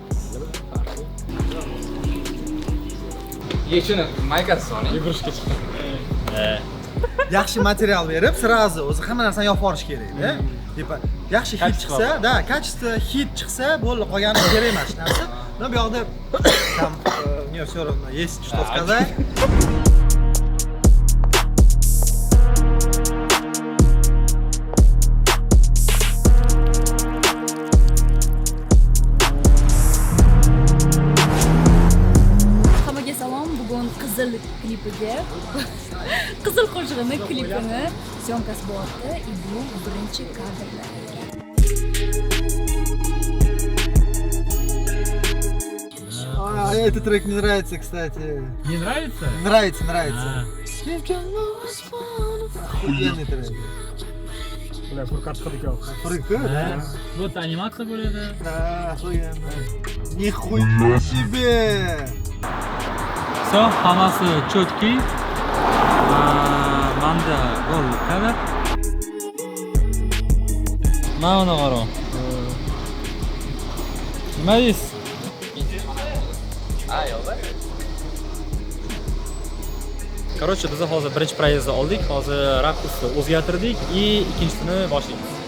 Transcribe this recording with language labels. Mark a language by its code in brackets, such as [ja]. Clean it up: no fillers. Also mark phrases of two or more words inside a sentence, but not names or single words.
[uz] Yechini maykasi Sony. Yugurishga chiqdi. Yaxshi material berib, сразу o'zi hamma narsani yopib olish kerak-da. Depa, yaxshi hit chiqsa, da, качество hit chiqsa, bo'ldi, qolgani kerak emas narsa. [ru] Но [uz] bu yoqda [ru] там мне всё равно есть что сказать. [uz] Qizil klipiga Qizil qo'shig'ini klipini syomkasi bo'lyapti. И bu birinchi kadrlar. [ru] Этот трек мне нравится, кстати. Не нравится? Нравится. Охуенный трек. [uz] Ular furqat qildik yo'q. [ru] Прикольно. [uz] Bu animatsiya bo'ladi. [ru] Да, охуенно. Нихуя себе! Все, [uz] hammasi cho'tki. Manda gol kadr. Mana qaro. Nima deysiz? Короче, biz hozir birinchi proyezdni oldik, hozir rakursni o'zgartirdik и ikkinchisini boshlaymiz.